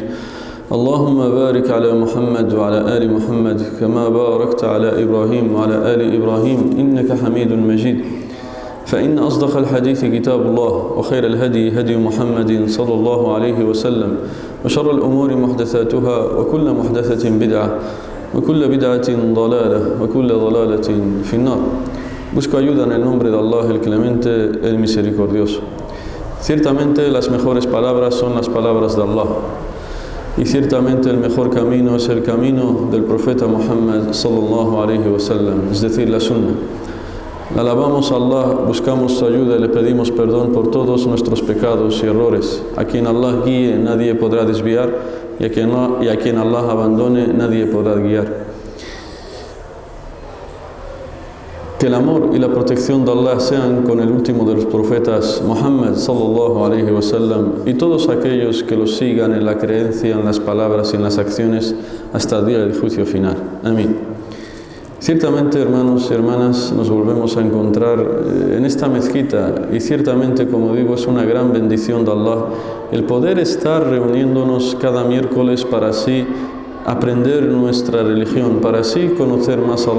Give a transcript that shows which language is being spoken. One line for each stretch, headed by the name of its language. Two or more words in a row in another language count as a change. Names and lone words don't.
Arabic: اللهم بارك على محمد وعلى آل محمد كما باركت على إبراهيم وعلى آل إبراهيم إنك حميد مجيد. فإن أصدق الحديث كتاب الله، وخير الهدي هدي محمد صلى الله عليه وسلم، وشر الأمور محدثاتها، وكل محدثة بدعة، وكل بدعة ضلالة، وكل ضلالة في النار.
Spanish: Busco ayuda en el nombre de Allah, el Clemente, el Misericordioso. Ciertamente las mejores palabras son las palabras de Allah. Y ciertamente el mejor camino es el camino del profeta Muhammad
Arabic: صلى الله عليه وسلم,
Spanish: es decir, la sunna. Alabamos a Allah, buscamos su ayuda y le pedimos perdón por todos nuestros pecados y errores. A quien Allah guíe nadie podrá desviar, y a quien Allah abandone nadie podrá guiar. Que el amor y la protección de Allah sean con el último de los profetas,
Arabic: محمد صلى الله عليه وسلم,
Spanish: y todos aquellos que los sigan en la creencia, en las palabras y en las acciones hasta el día del juicio final. Amén. Ciertamente, hermanos y hermanas, nos volvemos a encontrar en esta mezquita, y ciertamente, como digo, es una gran bendición de Allah el poder estar reuniéndonos cada miércoles para así aprender nuestra religión, para así conocer más a